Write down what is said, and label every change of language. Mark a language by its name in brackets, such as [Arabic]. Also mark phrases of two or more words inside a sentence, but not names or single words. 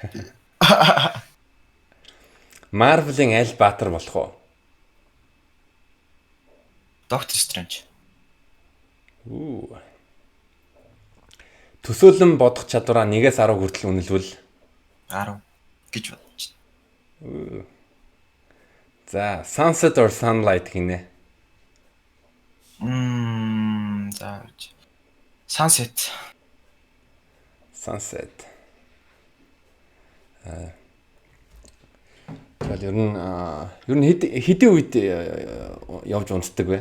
[Mongolian] Marvel-ийн аль баатар болох уу? Доктор Стрэндж. Төсөөлөн бодох чадвараа 1-10 хүртэл үнэлвэл 10 гэж бодож байна. [English] за sunset or sunlight гинэ. [Mongolian] За. [English] Sunset. Sunset. [Mongolian] Тэгэхээр ер нь хэдийн үед явж унтдаг вэ?